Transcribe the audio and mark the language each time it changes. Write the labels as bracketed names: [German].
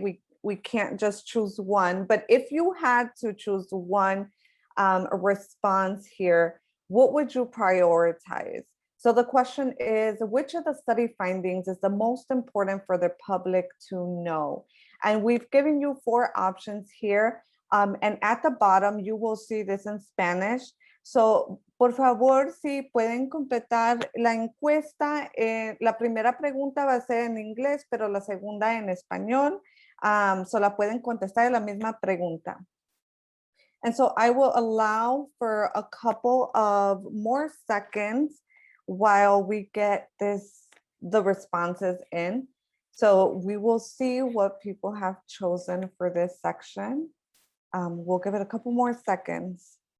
[English] We can't just choose one, but if you had to choose one response here, what would you prioritize? So the question is, which of the study findings is the most important for the public to know? And we've given you 4 options here. And at the bottom, you will see this in Spanish. [Spanish] So, por favor, si pueden completar la encuesta, la primera pregunta va a ser en inglés, pero la segunda en español. So la pueden contestar la misma pregunta. [English] And so I will allow for a couple of more seconds while we get the responses in. So we will see what people have chosen for this section. We'll give it a couple more seconds.